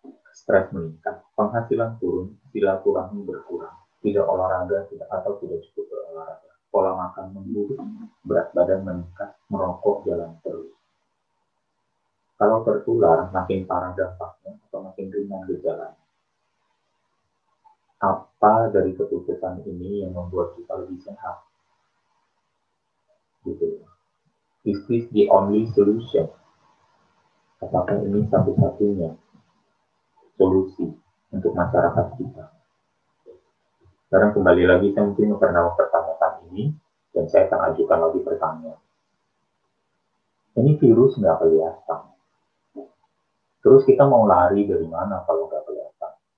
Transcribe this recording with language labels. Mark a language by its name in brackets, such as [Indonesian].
[Indonesian] Stres meningkat, penghasilan turun, silaturahmi berkurang, tidak olahraga, tidak cukup berolahraga, pola makan memburuk, berat badan meningkat, merokok jalan terus. Kalau tertular, makin parah dampaknya atau makin ringan gejalanya. Apa dari keputusan ini yang membuat kita lebih sehat? Gitu. [English] Is this the only solution? [Indonesian] Apakah ini satu-satunya solusi untuk masyarakat kita? Sekarang kembali lagi, saya mungkin pernah mempertanyakan ini, dan saya akan ajukan lagi pertanyaan. Ini virus nggak kelihatan. Terus kita mau lari dari mana kalau nggak kelihatan?